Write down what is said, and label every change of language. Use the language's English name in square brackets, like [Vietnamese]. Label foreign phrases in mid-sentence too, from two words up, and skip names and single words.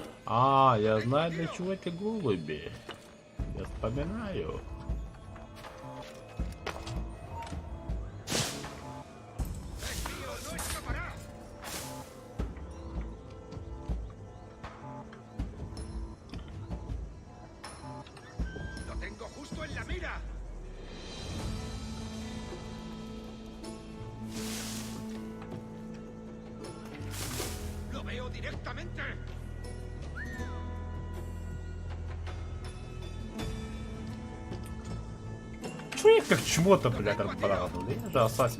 [Russian] А, я знаю, для чего эти голуби. Я вспоминаю. [Spanish] Lo tengo justo en la mira. Lo veo directamente. [Russian] Чё я как чмо-то, блядь, отправил? Я же ассасин.